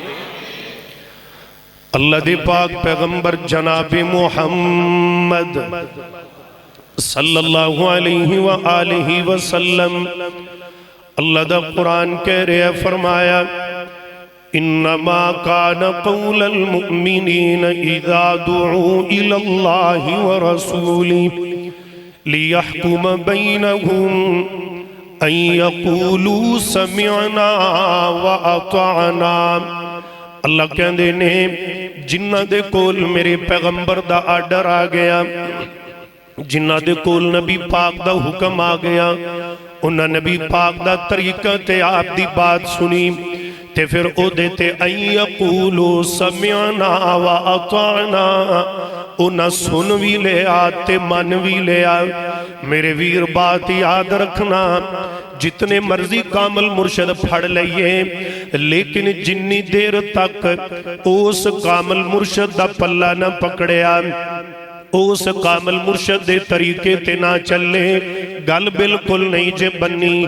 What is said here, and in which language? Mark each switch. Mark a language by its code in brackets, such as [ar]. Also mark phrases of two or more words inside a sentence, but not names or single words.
[pa] اللہ دی پاک پیغمبر جناب محمد [ar] صلی اللہ علیہ وآلہ وسلم [pa] اللہ دا قرآن کہہ رہے فرمایا [ar] انما کان قول المؤمنین اذا دعوا الى اللہ ورسولہ لیحکم بینہم ان یقولوا سمعنا واطعنا۔ [pa] اللہ کہندے نے جنہ دے کول میرے پیغمبر دا آرڈر آ گیا، جنہ دے کول نبی پاک دا حکم آ گیا، انہاں نبی پاک دا طریقہ تے آپ دی بات سنی تے پھر او دیتے [ar] ان یقولوا سمعنا واطعنا، [pa] انہاں سن بھی لے آتے من بھی لے آ۔ میرے ویر بات یاد رکھنا، جتنے مرضی کامل مرشد پھڑ لئیے لیکن جنی دیر تک اس کامل مرشد دا پلہ نہ پکڑیا، اس کامل مرشد دے طریقے تے نہ چلے، گل بالکل نہیں جے بنی۔